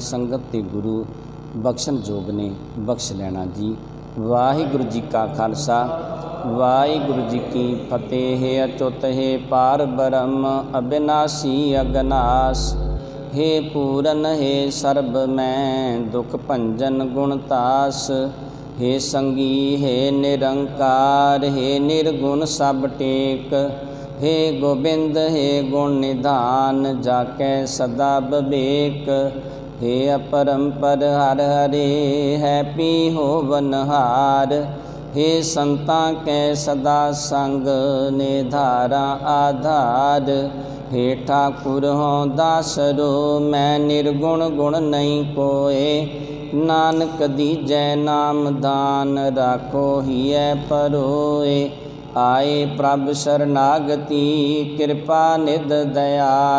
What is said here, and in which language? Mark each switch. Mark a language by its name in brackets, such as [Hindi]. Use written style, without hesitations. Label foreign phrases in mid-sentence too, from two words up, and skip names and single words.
[Punjabi] ਸੰਗਤ ਤੇ ਗੁਰੂ ਬਖਸ਼ਣ ਯੋਗ ਨੇ, ਬਖਸ਼ ਲੈਣਾ ਜੀ। ਵਾਹਿਗੁਰੂ ਜੀ ਕਾ ਖਾਲਸਾ, ਵਾਹਿਗੁਰੂ ਜੀ ਕੀ ਫਤਿਹ। ਅਚੁੱਤ ਹੈ ਪਾਰ ਬ੍ਰਹਮ, ਅਬਿਨਾਸੀ ਅਗਨਾਸ। ਹੇ ਪੂਰਨ ਹੇ ਸਰਬ ਮੈਂ, ਦੁਖ ਭੰਜਨ ਗੁਣਤਾਸ। ਹੇ ਸੰਗੀ ਹੇ ਨਿਰੰਕਾਰ, ਹੇ ਨਿਰਗੁਣ ਸਭ ਟੇਕ। ਹੇ ਗੋਬਿੰਦ ਹੇ ਗੁਣ ਨਿਧਾਨ, ਜਾਕੈ ਸਦਾ ਵਿਵੇਕ। ਹੇ ਅਪਰੰਪਰ ਹਰ ਹਰੇ, ਹੈ ਪੀ ਹੋਵਨਹਾਰ। ਹੇ ਸੰਤਾਂ ਕੈ ਸਦਾ ਸੰਗ, ਨਿਧਾਰਾ ਆਧਾਰ। ਹੇ ਠਾਕੁਰ ਹੋਂ ਦਾਸਰੋ, ਮੈਂ ਨਿਰਗੁਣ ਗੁਣ ਨਹੀਂ ਕੋਯ। ਨਾਨਕ ਦੀਜੈ ਨਾਮ ਦਾਨ, ਰਾਖੋ ਹਿਯੈ ਪਰੋਏ। ਆਏ ਪ੍ਰਭ ਸ਼ਰਣਾਗਤਿ, ਕ੍ਰਿਪਾ ਨਿਧ ਦਯਾਲ।